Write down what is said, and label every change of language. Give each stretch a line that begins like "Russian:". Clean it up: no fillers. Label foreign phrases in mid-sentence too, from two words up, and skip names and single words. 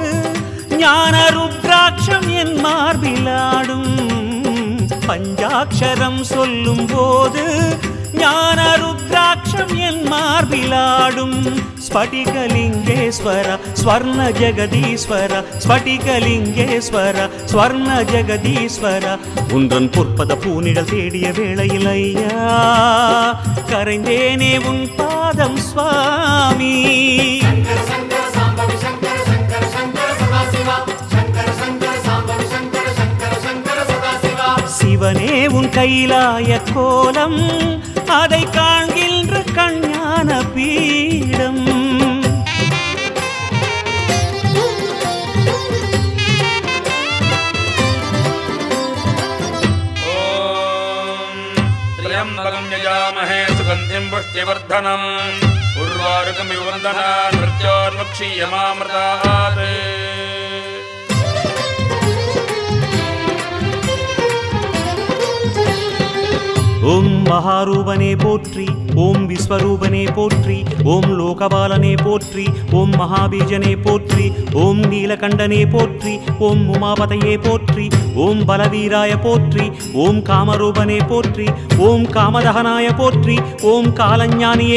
Tamil: ஞான ருத்ராட்சம் என் மார்பிலாடும் பஞ்சாட்சரம் சொல்லும் போது ஞான ருத்ராட்சம் என் மார்பிலாடும் ஸ்படிகலிங்கேஸ்வர ஸ்வர்ண ஜெகதீஸ்வர ஸ்படிகலிங்கேஸ்வர ஸ்வர்ண ஜெகதீஸ்வர உன்றன் பொற்பத பூனிடல் தேடிய வேளையில் ஐயா கரைந்தேனே உன் பாதம் சுவாமி
Sanskrit: शंकर शंकर सांबवि शंकर शंकर शंकर सदाशिवा शंकर शंकर सांबवि शंकर शंकर शंकर सदाशिवा
Tamil: சிவனே உன் கைலாய கோலம் அதை காண்கின்ற கஞான பீடம்
Sanskrit: त्र्यम्बकं यजामहे सुगन्धिं पुष्टिवर्धनम् उर्वारुकमिव वन्दनान् मृत्योर्मुक्षीयमामृतात्
Tamil: ஓம் மகாரூபனே போற்றி ஓம் விஸ்வரூபனே போற்றி ஓம் லோகபாலனே போற்றி ஓம் மகாபீஜனே போற்றி ஓம் நீலகண்டனே போற்றி ஓம் உமாபதையே போற்றி ஓம் பலவீராய போற்றி ஓம் காமரூபனே போற்றி ஓம் காமதகனாய போற்றி ஓம் காலஞானியே